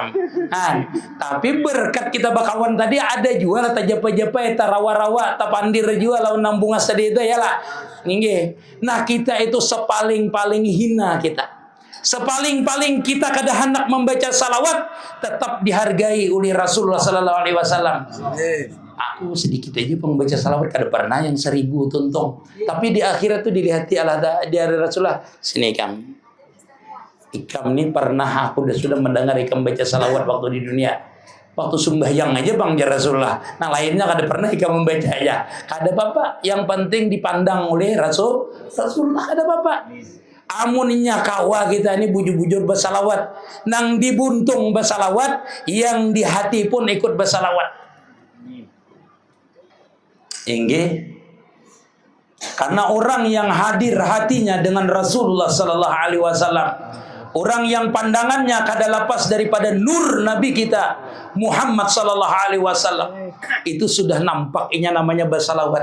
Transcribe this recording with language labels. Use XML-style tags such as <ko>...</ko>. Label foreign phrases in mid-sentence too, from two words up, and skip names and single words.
<bjn>Tapi berkat kita bakawan tadi ada juga lah tajapa-japa eta rawa-rawa tapandir juga lawan nang bungas tadi itu ya lah. Nah kita itu sepaling-paling hina kita. Sepaling-paling kita kada hendak membaca salawat tetap dihargai oleh Rasulullah</bjn> <ar>صلى الله عليه وسلم.</ar> <bjn>Aku sedikit aja pembaca salawat kada pernah yang 1000 tuntong. Tapi di akhirat tuh dilihati Allah dari Rasulullah. Sini ikam ini pernah aku sudah mendengar ikam baca salawat waktu di dunia. Waktu sembahyang aja bang ya Rasulullah. Nah lainnya kada pernah ikam membaca aja. Kada apa-apa. Yang penting dipandang oleh Rasulullah kada apa-apa. Amuninya kawa kita ini bujur-bujur bersalawat. Nang dibuntung bersalawat. Yang di hati pun ikut bersalawat. Karena orang yang hadir hatinya dengan Rasulullah</bjn> <ar>صلى الله عليه وسلم,</ar> <bjn>orang yang pandangannya kada lepas daripada nur Nabi kita Muhammad</bjn> <ar>صلى الله عليه وسلم,</ar> <bjn>itu sudah nampak inya namanya bersalawat.</bjn>